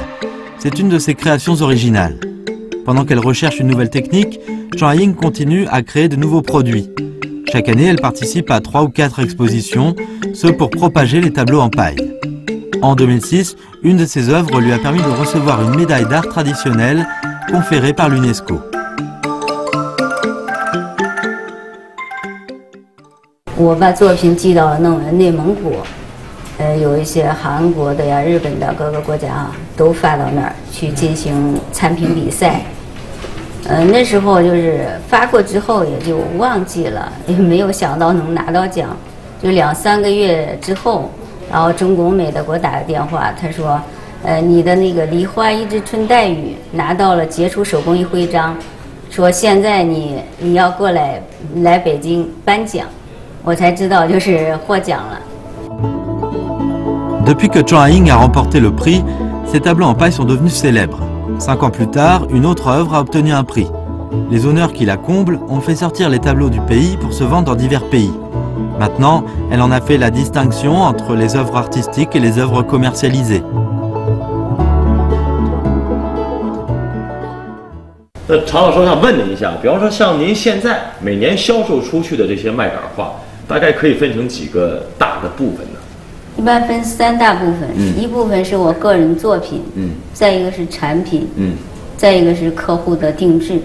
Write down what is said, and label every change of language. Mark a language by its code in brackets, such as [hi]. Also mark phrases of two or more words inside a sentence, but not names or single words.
[fr] C'est une de ses créations originales. Pendant qu'elle recherche une nouvelle technique, Zhang Haiying continue à créer de nouveaux produits. Chaque année, elle participe à 3 ou 4 expositions, ce pour propager les tableaux en paille. En 2006, une de ses œuvres lui a permis de recevoir une médaille d'art traditionnelle conférée par l'UNESCO. [zh] 我把作品寄到了内蒙古，有一些韩国的呀、日本的各个国家啊，都发到那儿去进行参评比赛。那时候就是发过之后也就忘记了，也没有想到能拿到奖。就2、3个月之后，然后中国美的给我打个电话，他说，你的那个梨花一枝春带雨拿到了杰出手工艺徽章，说现在你要过来北京颁奖。我才知道就是获奖了。 [fr] Depuis que Zhang Haiying a remporté le prix, ses tableaux en paille sont devenus célèbres. 5 ans plus tard, une autre œuvre a obtenu un prix. Les honneurs qui la comblent ont fait sortir les tableaux du pays pour se vendre dans divers pays. Maintenant, elle en a fait la distinction entre les œuvres artistiques et les œuvres commercialisées. [zh] 那常老师，我想问您一下，比方说像您现在每年销售出去的这些麦秆画，大概可以分成几个大的部分呢？一般分3大部分，一部分是我个人作品，再一个是产品，再一个是客户的定制。